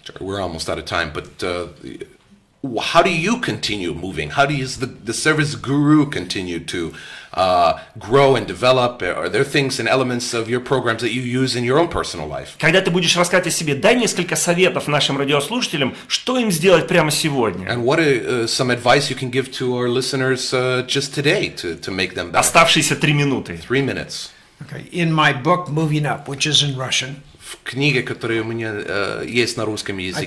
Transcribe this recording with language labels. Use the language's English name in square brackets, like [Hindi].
[English] We're almost out of time, but how do you continue moving? How does the service guru continue to grow and develop? Are there things and elements of your programs that you use in your own personal life? [Russian] Когда ты будешь рассказывать о себе, дай несколько советов нашим радиослушателям, что им сделать прямо сегодня. [English] And what some advice you can give to our listeners just today to make them better? [Russian] Оставшиеся 3 минуты. [English] 3 minutes. Okay. In my book, Moving Up, which is in Russian, [Russian] В книге, которая у меня есть на русском языке,